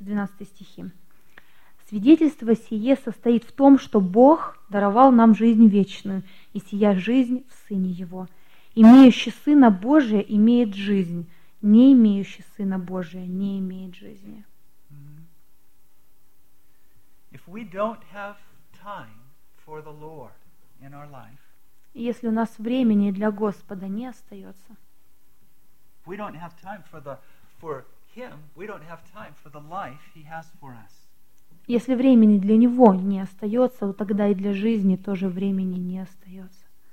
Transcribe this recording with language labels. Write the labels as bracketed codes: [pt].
[ru] 11-12 стихи. Свидетельство сие состоит в том, что Бог даровал нам жизнь вечную, и сия жизнь в Сыне Его. Имеющий Сына Божия имеет жизнь, не имеющий Сына Божия не имеет жизни. [en] If we don't have time for the Lord in our life, [ru] если у нас времени для Господа не остается, если времени для Него не остается, то тогда и для жизни тоже времени не остается.